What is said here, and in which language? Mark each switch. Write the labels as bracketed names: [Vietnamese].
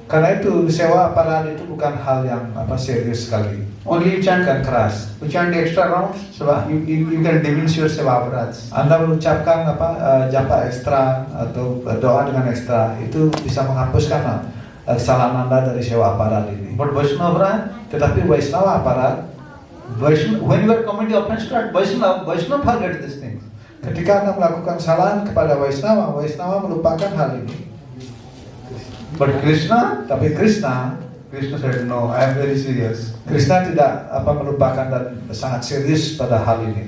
[Indonesian] Karena itu sewa aparat itu bukan hal yang serius sekali. [English] Only you chant [Indonesian] Bukan keras. [English] You chant the extra rounds, seva. You can diminish your seva aparats. [Indonesian] Anda mengucapkan japa ekstra atau doa dengan ekstra itu bisa menghapuskan kesalahan Anda dari sewa aparat ini. [English] But Vaishnava aparat, [Indonesian] Tetapi Vaishnava aparat, [English] when you are committing offense to Vaishnava forget these things. [Indonesian] ketika Anda melakukan kesalahan kepada Vaishnava, Vaishnava melupakan hal ini. [English] But Krishna said, no, I am very serious. [Indonesian] Krishna tidak melupakan dan sangat serius pada hal ini.